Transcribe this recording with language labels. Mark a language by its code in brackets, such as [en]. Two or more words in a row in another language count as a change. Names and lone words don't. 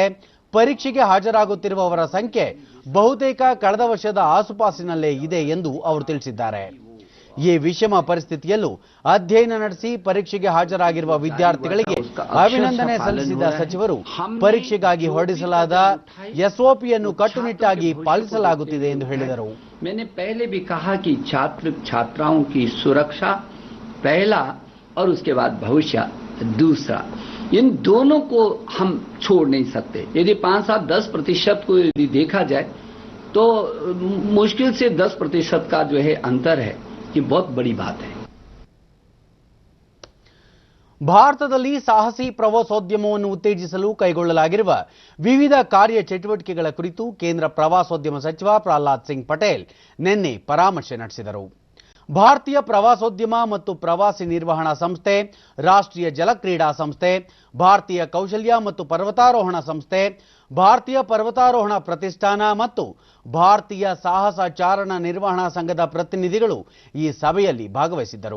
[kn] ಪರೀಕ್ಷೆಗೆ ಹಾಜರಾಗುತ್ತಿರುವವರ ಸಂಖ್ಯೆ ಬಹುತೇಕ ಕಳೆದ ವರ್ಷದ ಆಸುಪಾಸಿನಲ್ಲೇ ಇದೆ ಎಂದು ಅವರು ತಿಳಿಸಿದ್ದಾರೆ. ಈ ವಿಷಮ ಪರಿಸ್ಥಿತಿಯಲ್ಲೂ ಅಧ್ಯಯನ ನಡೆಸಿ ಪರೀಕ್ಷೆಗೆ ಹಾಜರಾಗಿರುವ ವಿದ್ಯಾರ್ಥಿಗಳಿಗೆ ಅಭಿನಂದನೆ ಸಲ್ಲಿಸಿದ ಸಚಿವರು ಪರೀಕ್ಷೆಗಾಗಿ ಹೊರಡಿಸಲಾದ ಎಸ್ಒಪಿಯನ್ನು ಕಟ್ಟುನಿಟ್ಟಾಗಿ ಪಾಲಿಸಲಾಗುತ್ತಿದೆ ಎಂದು ಹೇಳಿದರು. [hi] मैंने पहले भी कहा कि छात्र छात्राओं की सुरक्षा पहला और उसके बाद भविष्य दूसरा, इन दोनों को हम छोड़ नहीं सकते. यदि 5-10% को यदि देखा जाए तो मुश्किल से 10% का जो है अंतर है, ये बहुत बड़ी बात है. [kn] ಭಾರತದಲ್ಲಿ ಸಾಹಸಿ ಪ್ರವಾಸೋದ್ಯಮವನ್ನು ಉತ್ತೇಜಿಸಲು ಕೈಗೊಳ್ಳಲಾಗಿರುವ ವಿವಿಧ ಕಾರ್ಯ ಚಟುವಟಿಕೆಗಳ ಕುರಿತು ಕೇಂದ್ರ ಪ್ರವಾಸೋದ್ಯಮ ಸಚಿವ ಪ್ರಹ್ಲಾದ್ ಸಿಂಗ್ ಪಟೇಲ್ ನಿನ್ನೆ ಪರಾಮರ್ಶೆ ನಡೆಸಿದರು. ಭಾರತೀಯ ಪ್ರವಾಸೋದ್ಯಮ ಮತ್ತು ಪ್ರವಾಸಿ ನಿರ್ವಹಣಾ ಸಂಸ್ಥೆ, ರಾಷ್ಟ್ರೀಯ ಜಲಕ್ರೀಡಾ ಸಂಸ್ಥೆ, ಭಾರತೀಯ ಕೌಶಲ್ಯ ಮತ್ತು ಪರ್ವತಾರೋಹಣ ಸಂಸ್ಥೆ, ಭಾರತೀಯ ಪರ್ವತಾರೋಹಣ ಪ್ರತಿಷ್ಠಾನ ಮತ್ತು ಭಾರತೀಯ ಸಾಹಸ ಚಾರಣ ನಿರ್ವಹಣಾ ಸಂಘದ ಪ್ರತಿನಿಧಿಗಳು ಈ ಸಭೆಯಲ್ಲಿ ಭಾಗವಹಿಸಿದ್ದರು.